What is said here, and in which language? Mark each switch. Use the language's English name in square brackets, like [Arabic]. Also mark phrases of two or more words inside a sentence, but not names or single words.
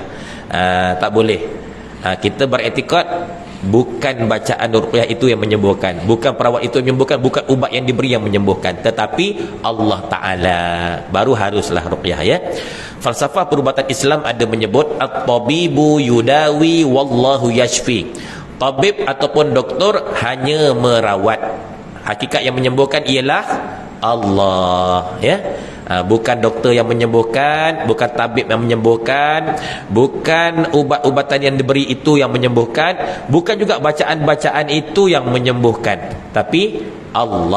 [Malay] Tak boleh. Kita beriktikad bukan bacaan ruqyah itu yang menyembuhkan, bukan perawat itu yang menyembuhkan, bukan ubat yang diberi yang menyembuhkan, tetapi Allah Ta'ala. Baru haruslah ruqyah, ya. Falsafah perubatan Islam ada menyebut [Arabic] الطبيب يداوي والله يشفي. [Malay] Tabib ataupun doktor hanya merawat, hakikat yang menyembuhkan ialah Allah, ya. Bukan doktor yang menyembuhkan, bukan tabib yang menyembuhkan, bukan ubat-ubatan yang diberi itu yang menyembuhkan, bukan juga bacaan-bacaan itu yang menyembuhkan, tapi Allah.